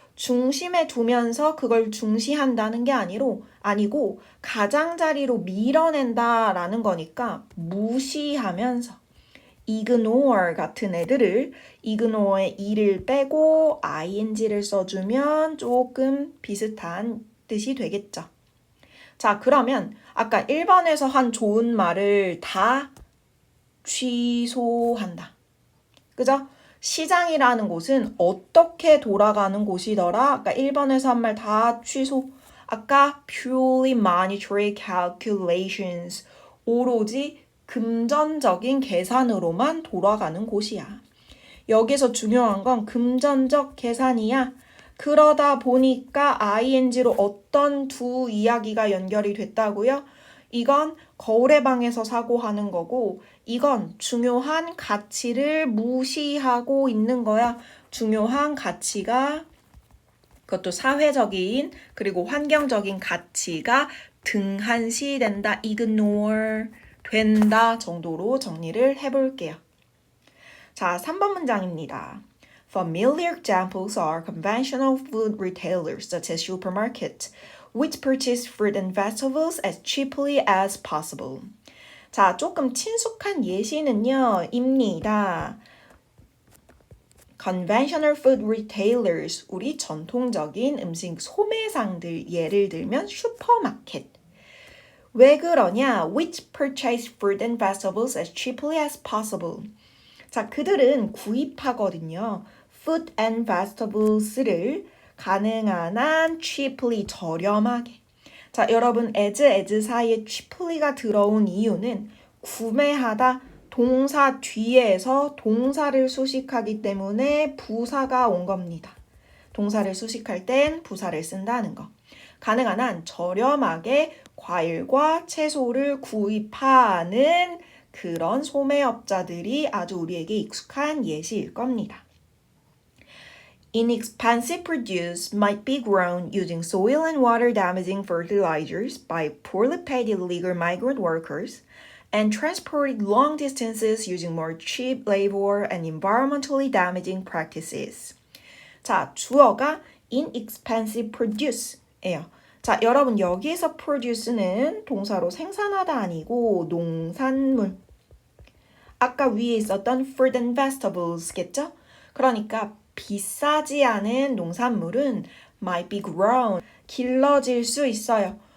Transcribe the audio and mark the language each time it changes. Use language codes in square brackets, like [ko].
[ko] 중심에 두면서 그걸 중시한다는 게 아니고 가장자리로 밀어낸다라는 거니까 무시하면서 ignore 같은 애들을 ignore의 e를 빼고 ing를 써주면 조금 비슷한 뜻이 되겠죠. 자, 그러면 아까 1번에서 한 좋은 말을 다 취소한다. 그죠? 시장이라는 곳은 어떻게 돌아가는 곳이더라? 아까 1번에서 한 말 다 취소. 아까 [en] purely monetary calculations. [ko] 오로지 금전적인 계산으로만 돌아가는 곳이야. 여기서 중요한 건 금전적 계산이야. 그러다 보니까 ing로 어떤 두 이야기가 연결이 됐다고요? 이건 거울의 방에서 사고하는 거고 이건 중요한 가치를 무시하고 있는 거야. 중요한 가치가 그것도 사회적인 그리고 환경적인 가치가 등한시된다. ignore 된다 정도로 정리를 해볼게요. 자, 3번 문장입니다. [en] Familiar examples are conventional food retailers such as supermarkets, which purchase fruit and vegetables as cheaply as possible. [ko] 자, 조금 친숙한 예시는요, 입니다. [en] Conventional food retailers, [ko] 우리 전통적인 음식 소매상들, 예를 들면 슈퍼마켓. 왜 그러냐? [en] Which purchase fruit and vegetables as cheaply as possible. [ko] 자, 그들은 구입하거든요. [en] Fruit and vegetables [ko] 를 가능한 한 cheaply, 저렴하게. 자, 여러분, as 사이에 cheaply가 들어온 이유는 구매하다 동사 뒤에서 동사를 수식하기 때문에 부사가 온 겁니다. 동사를 수식할 땐 부사를 쓴다는 거. 가능한 한 저렴하게 과일과 채소를 구입하는 그런 소매업자들이 아주 우리에게 익숙한 예시일 겁니다. [en] Inexpensive produce might be grown using soil and water damaging fertilizers by poorly paid illegal migrant workers and transported long distances using more cheap labor and environmentally damaging practices. [ko] 자, 주어가 [en] inexpensive produce [ko] 예요. 자, 여러분 여기에서 produce는 동사로 생산하다 아니고 농산물. 아까 위에 있었던 [en] fruit and vegetables [ko] 겠죠? 그러니까 비싸지 않은 농산물은 might be grown, 길러질 수 있어요.